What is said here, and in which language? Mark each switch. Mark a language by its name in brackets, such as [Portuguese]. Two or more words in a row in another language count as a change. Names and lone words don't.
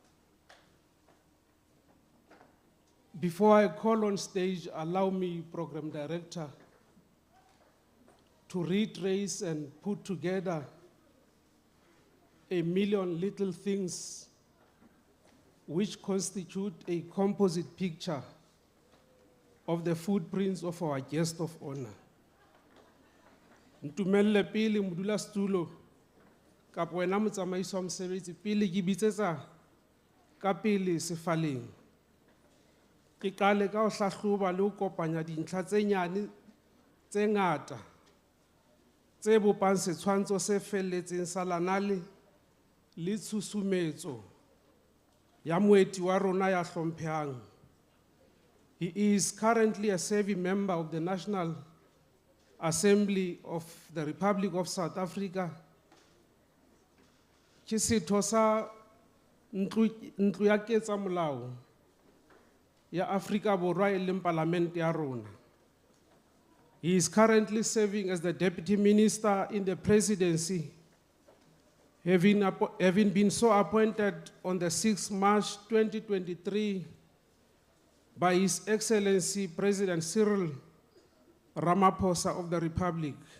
[English] Before I call on stage, allow me, Program Director, to retrace and put together a million little things which constitute a composite picture of the footprints of our guest of honor. [Southern Sotho] Ntumelle pele modulasetulo kapa wena motsamaisi wa mosebetsi pele ke bitsetsa ka pele sefaleng. Ke qale ka ho hlahloba le ho kopanya dintlha tse nyane tse ngata tse bopang setshwantsho se felletseng sa lanale le tshusumetso ya moeti wa rona ya hlomphehang. [English] He is currently a serving member of the National Assembly of the Republic of South Africa. [Southern Sotho] Ke setho sa ntlo ya ketsamolao ya Afrika Borwa e leng Parliament ya rona. [English] He is currently serving as the Deputy Minister in the Presidency, having been so appointed on the 6th March 2023 by His Excellency President Cllr Ramaphosa of the Republic.